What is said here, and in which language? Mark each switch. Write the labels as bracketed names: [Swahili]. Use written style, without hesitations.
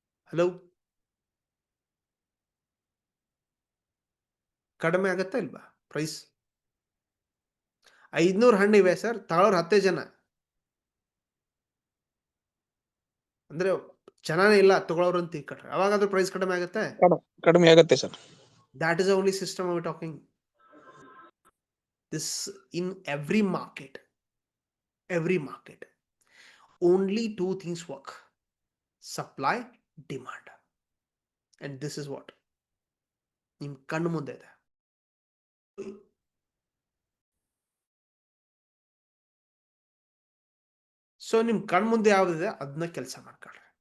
[Kannada] Hello, ಕಡಿಮೆ ಆಗತ್ತಾ ಇಲ್ವಾ ಪ್ರೈಸ್? 500 ಹಣ್ಣಿವೆ ಸರ್, ತಗೊಳ್ಳೋರು 10 ಜನ, ಅಂದ್ರೆ ಚೆನ್ನಾನೇ ಇಲ್ಲ ತಗೊಳ್ಳೋರು ಅಂತ ತಿಳ್ಕೊಟ್ರೆ ಅವಾಗಾದ್ರೂ ಪ್ರೈಸ್ ಕಡಿಮೆ ಆಗುತ್ತೆ? ಕಡಿಮೆ ಆಗುತ್ತೆ sir. [English] That is the only system we're talking. This in every market, only two things work: supply, demand. And this is what [Kannada] ನಿಮ್ ಕಣ್ಣು ಮುಂದೆ ಇದೆ. ಸೊ ನಿಮ್ ಕಣ್ಣು ಮುಂದೆ ಯಾವ್ದಿದೆ ಅದನ್ನ ಕೆಲಸ ಮಾಡ್ಕೊಳ್ರಿ.